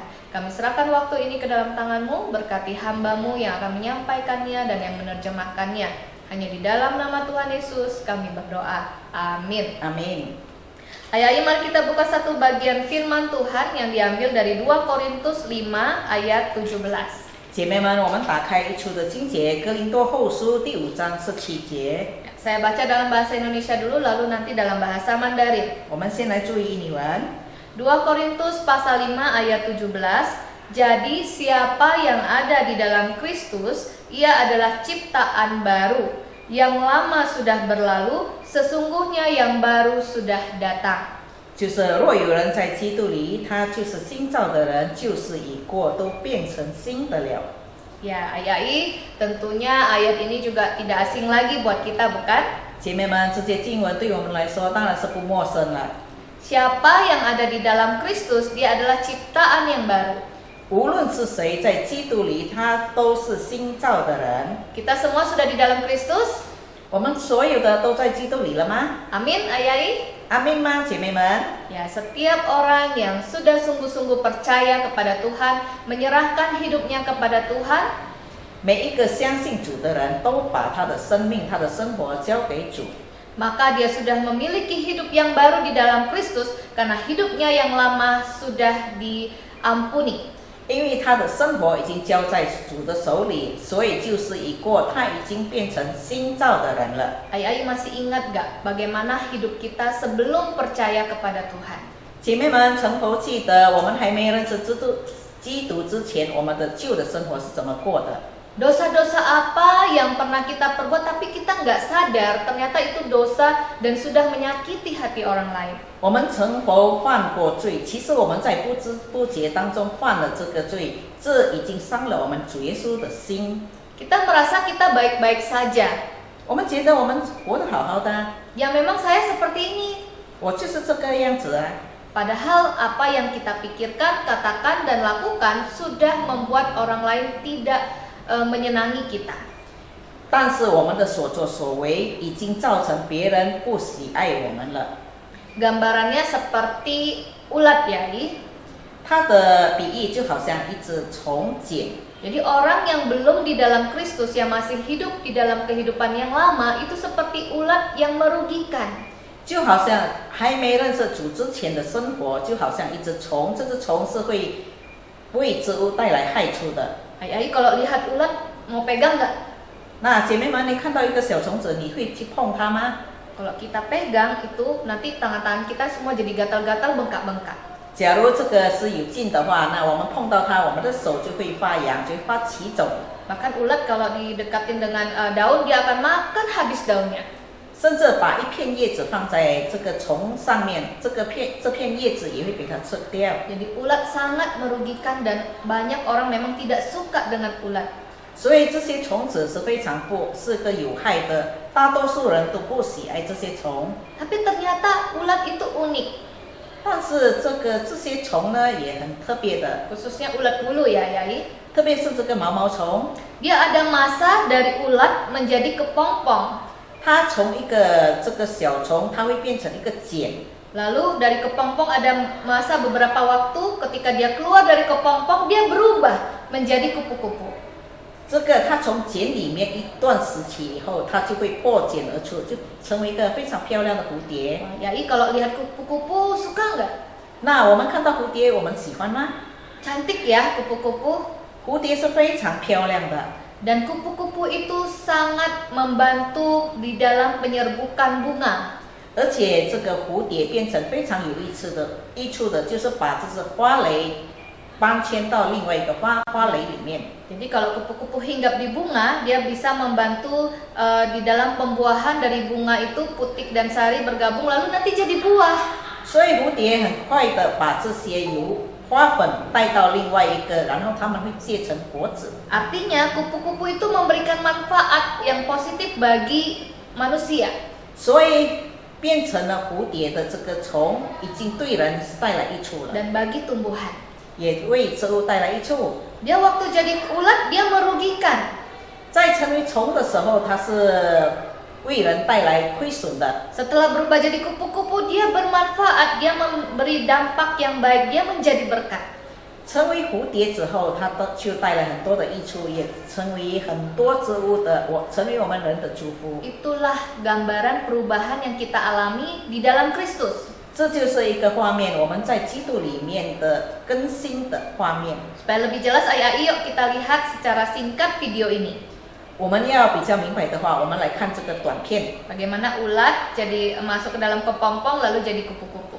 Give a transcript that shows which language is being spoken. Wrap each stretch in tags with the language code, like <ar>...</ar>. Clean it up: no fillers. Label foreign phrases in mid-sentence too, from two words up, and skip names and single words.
<id>Kami serahkan waktu ini ke dalam tangan-Mu, berkati hamba-Mu yang akan menyampaikannya dan yang menerjemahkannya. Hanya di dalam nama Tuhan Yesus kami berdoa. Amin. Amin。 Ayo mari kita buka satu bagian firman Tuhan yang diambil dari 2 Korintus 5 ayat 17.</id> <zh>姐妹们，我们打开一处的经节，《哥林多后书》第5章17节。</zh> <id>Saya baca dalam bahasa Indonesia dulu, lalu nanti dalam bahasa Mandarin.</id> <zh>我们先来注意印尼文。</zh> <id>2 Korintus pasal 5 ayat 17. Jadi siapa yang ada di dalam Kristus, ia adalah ciptaan baru. Yang lama sudah berlalu, sesungguhnya yang baru sudah datang.</id> <zh>就是若有人在基督里，他就是新造的人，旧事已过，都变成新的了。</zh> <id>Ya, ayai, tentunya ayat ini juga tidak asing lagi buat kita, bukan?</id> <zh>姐妹们，这些经文对我们来说当然是不陌生了。</zh> <id>Siapa yang ada di dalam Kristus, dia adalah ciptaan yang baru.</id> <zh>无论是谁在基督里，他都是新造的人。</zh> <id>Kita semua sudah di dalam Kristus?</id> <zh>我们所有的都在基督里了吗？</zh> <id>Amin, ayai?</id> <zh>阿门吗，姐妹们？</zh> <id>Ya, setiap orang yang sudah sungguh-sungguh percaya kepada Tuhan, menyerahkan hidupnya kepada Tuhan,</id> <zh>每一个相信主的人都把他的生命、他的生活交给主。</zh> <id>maka dia sudah memiliki hidup yang baru di dalam Kristus karena hidupnya yang lama sudah diampuni.</id> <zh>因为他的生活已经交在主的手里，所以旧事已过，他已经变成新造的人了。</zh> <id>Ayai masih ingat gak bagaimana hidup kita sebelum percaya kepada Tuhan?</id> <zh>姐妹们，曾否记得我们还没认识基督之前，我们的旧的生活是怎么过的？</zh> <id>Dosa-dosa apa yang pernah kita perbuat tapi kita nggak sadar ternyata itu dosa dan sudah menyakiti hati orang lain.</id> <zh>我们曾否犯过罪？其实我们在不知不觉当中犯了这个罪，这已经伤了我们主耶稣的心。</zh> <id>Kita merasa kita baik-baik saja.</id> <zh>我们觉得我们活得好好的啊，</zh> <id>Ya memang saya seperti ini.</id> <zh>我就是这个样子啊。</zh> <id>Padahal apa yang kita pikirkan, katakan dan lakukan sudah membuat orang lain tidak menyenangi kita.</id> <zh>但是我们的所作所为已经造成别人不喜爱我们了。</zh> <id>Gambarannya seperti ulat ya, Li.</id> <zh>它的比喻就好像一只虫茧，</zh> <id>Jadi orang yang belum di dalam Kristus, yang masih hidup di dalam kehidupan yang lama, itu seperti ulat yang merugikan.</id> <zh>就好像还没认识主之前的生活，就好像一只虫，这只虫是会为植物带来害处的。</zh> <id>Ayai kalau lihat ulat mau pegang nggak?</id> <zh>那姐妹们，你看到一个小虫子，你会去碰它吗？</zh> <id>Kalau kita pegang itu nanti tangan-tangan kita semua jadi gatal-gatal, bengkak-bengkak.</id> <zh>假如这个是有劲的话，那我们碰到它，我们的手就会发痒，就会发起肿。</zh> <id>Bahkan ulat kalau didekatin dengan daun, dia akan makan habis daunnya.</id> <zh>甚至把一片叶子放在这个虫上面，这片叶子也会被它吃掉。</zh> <id>Jadi ulat sangat merugikan dan banyak orang memang tidak suka dengan ulat.</id> <zh>所以这些虫子是非常是个有害的，大多数人都不喜爱这些虫。</zh> <id>Tapi ternyata ulat itu unik,</id> <zh>但是这些虫呢也很特别的，</zh> <id>khususnya ulat bulu ya, Yai.</id> <zh>特别是这个毛毛虫，</zh> <id>Dia ada masa dari ulat menjadi kepompong.</id> <zh>它从一个这个小虫，它会变成一个茧。</zh> <id>Lalu dari kepompong ada masa beberapa waktu ketika dia keluar dari kepompong, dia berubah menjadi kupu-kupu.</id> <zh>这个它从茧里面一段时期以后，它就会破茧而出，就成为一个非常漂亮的蝴蝶。</zh> <id>Yai kalau lihat kupu-kupu suka nggak?</id> <zh>那我们看到蝴蝶，我们喜欢吗？</zh> <id>Cantik ya kupu-kupu.</id> <zh>蝴蝶是非常漂亮的，</zh> <id>Dan kupu-kupu itu sangat membantu di dalam penyerbukan bunga.</id> <zh>而且这个蝴蝶变成非常有益处的，就是把这只花蕾搬迁到另外一个花蕾里面。</zh> <id>Jadi kalau kupu-kupu hinggap di bunga, dia bisa membantu di dalam pembuahan dari bunga itu putik dan sari bergabung lalu nanti jadi buah.</id> <zh>所以蝴蝶很快的把这些由花粉带到另外一个，然后它们会结成果子。</zh> <id>Artinya kupu-kupu itu memberikan manfaat yang positif bagi manusia.</id> <zh>所以变成了蝴蝶的这个虫，已经对人带来益处了，</zh> <id>Dan bagi tumbuhan.</id> <zh>也为植物带来益处。</zh> <id>Dia waktu jadi ulat dia merugikan.</id> <zh>在成为虫的时候，它是为人带来亏损的。</zh> <id>Setelah berubah jadi kupu-kupu dia bermanfaat, dia memberi dampak yang baik, dia menjadi berkat.</id> <zh>成为蝴蝶之后，它就带来很多的益处，也成为很多植物的成为我们人的祝福。</zh> <id>Itulah gambaran perubahan yang kita alami di dalam Kristus.</id> <zh>这就是一个画面，我们在基督里面的更新的画面。</zh> <id>Supaya lebih jelas, ayo kita lihat secara singkat video ini.</id> <zh>我们要比较明白的话，我们来看这个短片，</zh> <id>Bagaimana ulat jadi masuk ke dalam kepompong lalu jadi kupu-kupu.</id>